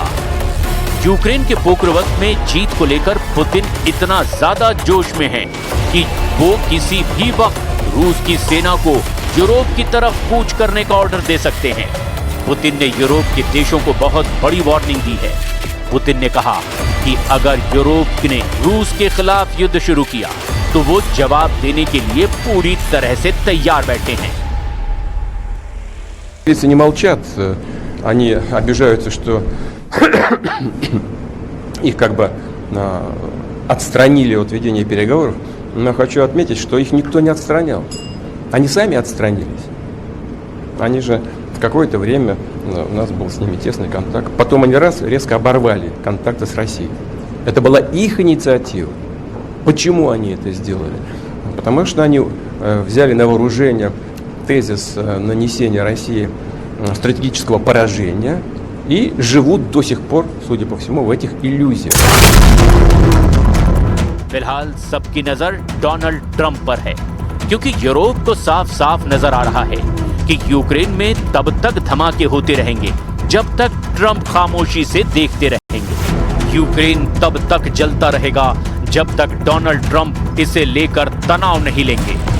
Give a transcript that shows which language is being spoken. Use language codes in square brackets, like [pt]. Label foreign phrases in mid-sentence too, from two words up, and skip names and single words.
[hi] यूक्रेन के पोक्रवत में जीत को लेकर पुतिन इतना ज्यादा जोश में है कि वो किसी भी वक्त रूस की सेना को यूरोप की तरफ कूच करने का ऑर्डर दे सकते हैं। पुतिन ने यूरोप के देशों को बहुत बड़ी वार्निंग दी है। पुतिन ने कहा कि अगर यूरोप ने रूस के खिलाफ युद्ध शुरू किया तो वो जवाब देने के लिए पूरी तरह से तैयार बैठे हैं। [ru] Не молчат, они обижаются, что их как бы отстранили от ведения переговоров, но хочу отметить, что их никто не отстранял. Они сами отстранились. Они же в какое-то время у нас был с ними тесный контакт. Потом они резко оборвали контакты с Россией. Это была их инициатива. Почему они это сделали? Потому что они взяли на вооружение тезис нанесения России стратегического поражения и живут до сих пор, судя по всему, в этих иллюзиях. [hi] फिलहाल सबकी नजर डोनाल्ड ट्रंप पर है, क्योंकि यूरोप को साफ साफ नजर आ रहा है कि यूक्रेन में तब तक धमाके होते रहेंगे जब तक ट्रंप खामोशी से देखते रहेंगे। यूक्रेन तब तक जलता रहेगा जब तक डोनाल्ड ट्रंप इसे लेकर तनाव नहीं लेंगे।